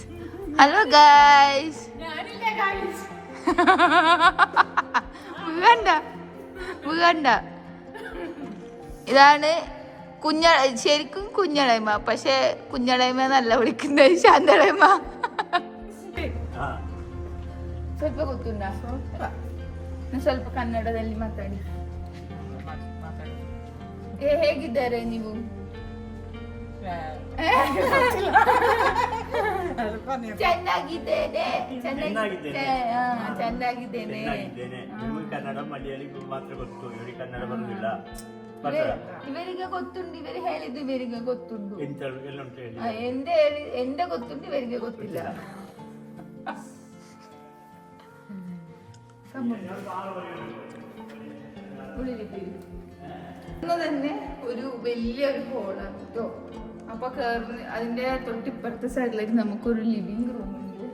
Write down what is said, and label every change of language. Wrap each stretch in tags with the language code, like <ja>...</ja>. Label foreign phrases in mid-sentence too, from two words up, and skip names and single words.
<en>hello guys.</en> <ml>വീണ്ട. ഇതാണ് ശരിക്കും കുഞ്ഞളയമ്മ. പക്ഷെ കുഞ്ഞളയമ്മ നല്ല വിളിക്കുന്നത് ശാന്തളയമ്മ.</ml> <kn>ಸ್ವಲ್ಪ ಗೊತ್ತುಂಟ ಸ್ವಲ್ಪ ಕನ್ನಡದಲ್ಲಿ ಮಾತಾಡಿ. ಹೇಗಿದ್ದಾರೆ ನೀವು? ಚೆನ್ನಾಗಿದ್ದೇನೆ. ಕನ್ನಡ ಮಲಯಾಳಿ ಮಾತ್ರ ಗೊತ್ತು, ಇವರಿಗೆ ಕನ್ನಡ ಬರುವುದಿಲ್ಲ. ಇವರಿಗೆ ಗೊತ್ತುಂಟು. ಇವರು ಹೇಳಿದ್ದು ಇವರಿಗೆ ಗೊತ್ತುಂಟು. ಎಲ್ಲುಂಟು എന്റെ ಗೊತ್ತುಂಟು, ಇವರಿಗೆ ಗೊತ್ತಿಲ್ಲ.</kn> <ml>തന്നെ ഒരു വലിയൊരു ഹോളാണ് കേട്ടോ. അപ്പൊ കേറുന്ന അതിന്റെ തൊട്ടിപ്പുറത്തെ സൈഡിലേക്ക് നമുക്കൊരു ലിവിംഗ് റൂം ഉണ്ട്.</ml>